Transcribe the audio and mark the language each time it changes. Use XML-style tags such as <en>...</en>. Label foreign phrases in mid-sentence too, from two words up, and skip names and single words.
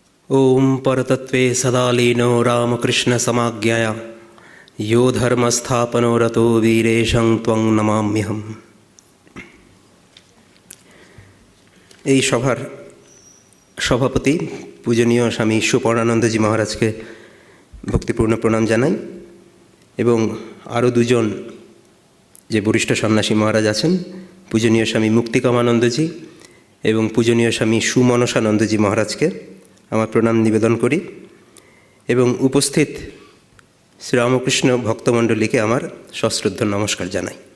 <sa>ओम परतत्वे सदा लीनो रामकृष्णसमाज्ञया यो धर्मस्थापनो रतो वीरेशं त्वं नमाम्यहम्।</sa> <bn>এই সভার সভাপতি পূজনীয় স্বামী সুপর্ণানন্দজি মহারাজকে ভক্তিপূর্ণ প্রণাম জানাই এবং আরও দুজন যে বরিষ্ঠ সন্ন্যাসী মহারাজ আছেন, পূজনীয় স্বামী মুক্তিকামানন্দজি এবং পূজনীয় স্বামী সুমনসানন্দজি মহারাজকে আমার প্রণাম নিবেদন করি এবং উপস্থিত শ্রীরামকৃষ্ণ ভক্তমণ্ডলীকে আমার সশ্রদ্ধ নমস্কার জানাই।</bn>